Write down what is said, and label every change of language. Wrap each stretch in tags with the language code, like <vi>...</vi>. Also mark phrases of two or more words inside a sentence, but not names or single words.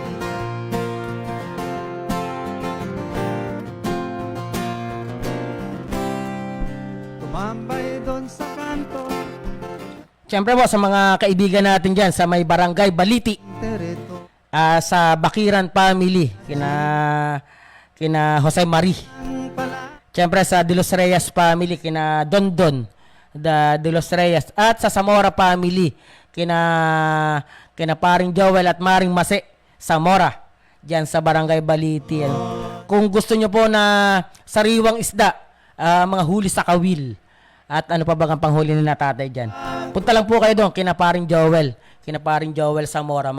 <tl>Tumambay doon sa kanto, Siyempre po sa mga kaibigan natin dyan sa may barangay Baliti, tereto sa Bakiran family, kina Jose Marie. ang pala. Siyempre sa De Los Reyes family, kina Dondon De Los Reyes. At sa Zamora family, kina paring Joel at Maring Mase Zamora, dyan sa barangay Baliti. Kung gusto nyo po na sariwang isda, mga huli sa kawil, at ano pa bang panghuli ni tatay dyan, punta lang po kayo doon, kina paring Joel Zamora.</tl>